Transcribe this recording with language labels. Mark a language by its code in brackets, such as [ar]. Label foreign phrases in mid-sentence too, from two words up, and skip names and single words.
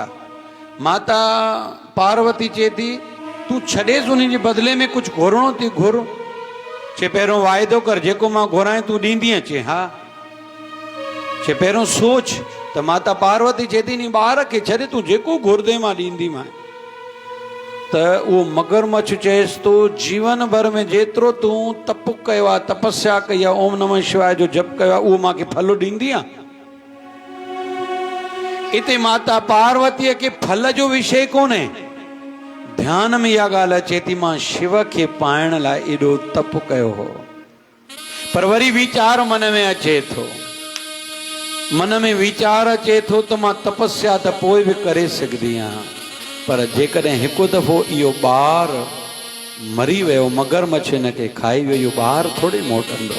[sd] माता पार्वती चए थी तूं छॾेसि, उन जे बदिले में कुझु घुरणो थी घुर। चए पहिरियों वाइदो कर, जेको मां घुराए तूं ॾींदीअ? चए हा। चए पहिरियों सोच। त माता पार्वती चए थी नी ॿार खे छॾे, तूं जेको घुरदे मां ॾींदीमांइ। त उहो मगरमच्छ चएसि तो जीवन भर में जेतिरो तूं तप कयो आहे, तपस्या कई आहे, [sa] ओम नमः शिवाय [sd] जो जप कयो आहे, उहो मूंखे फल ॾींदी आहे? इते माता पार्वतीअ खे फल जो विषय कोन्हे। ध्यान में इहा ॻाल्हि अचे थी, मां शिव खे पाइण लाइ एॾो तप कयो हो, पर वरी वीचार मन में अचे थो, मन में वीचार अचे थो त मां तपस्या त पोइ बि करे सघंदी आहियां, पर जेकॾहिं हिकु दफ़ो इहो ॿार मरी वियो, मगरमच्छ हिन खे खाई वियो, इहो ॿार थोरी मोटंदो।